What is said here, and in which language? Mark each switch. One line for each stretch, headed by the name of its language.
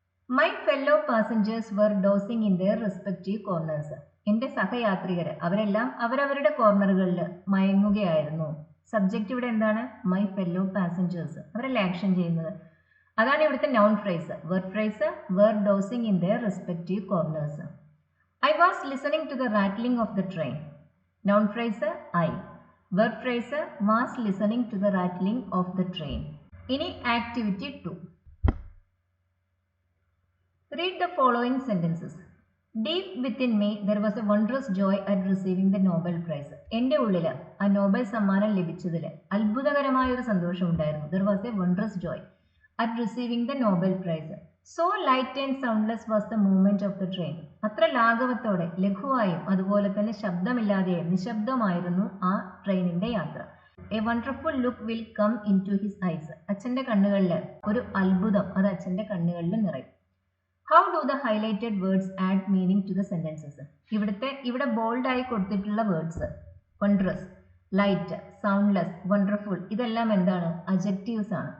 English: My fellow passengers were dozing in their respective corners.
Malayalam: എന്റെ സഹയാത്രികർ അവരെല്ലാം അവരവരുടെ കോർണറുകളിൽ മയങ്ങുകയായിരുന്നു. സബ്ജക്റ്റ് ഇവിടെ എന്താണ്?
English: My fellow passengers.
Malayalam: അവരല്ലേ ആക്ഷൻ ചെയ്യുന്നത്. അതാണ് ഇവിടുത്തെ noun phrase.
English: Verb phrase were dozing in their respective corners. I was listening to the rattling of the train. Noun phrase I. Verb phrase was listening to the rattling of the train.
Malayalam: ഇനി activity 2.
English: Read the following sentences. Deep within me there was a wondrous joy at receiving the Nobel Prize.
Malayalam: എൻ്റെ ഉള്ളിൽ ആ Nobel സമ്മാനം ലഭിച്ചതിൽ അത്ഭുതകരമായ ഒരു സന്തോഷം ഉണ്ടായിരുന്നു.
English: There was a wondrous joy at receiving the Nobel Prize. So light and soundless was the movement of the train.
Malayalam: അത്ര ലാഘവത്തോടെ, ലഘുവായും അതുപോലെ തന്നെ ശബ്ദമില്ലാതെയും നിശബ്ദമായിരുന്നു ആ ട്രെയിനിന്റെ യാത്ര.
English: A wonderful look will come into his eyes.
Malayalam: അച്ഛൻ്റെ കണ്ണുകളിൽ ഒരു അത്ഭുതം, അത് അച്ഛൻ്റെ കണ്ണുകളിൽ നിറയും.
English: How do the highlighted words add meaning to the sentences.
Malayalam: ഇവിടെ ബോൾഡായി കൊടുത്തിട്ടുള്ള words wondrous, light, soundless, wonderful, ഇതെല്ലാം എന്താണ്? അഡ്ജക്റ്റീവ്സ് ആണ്.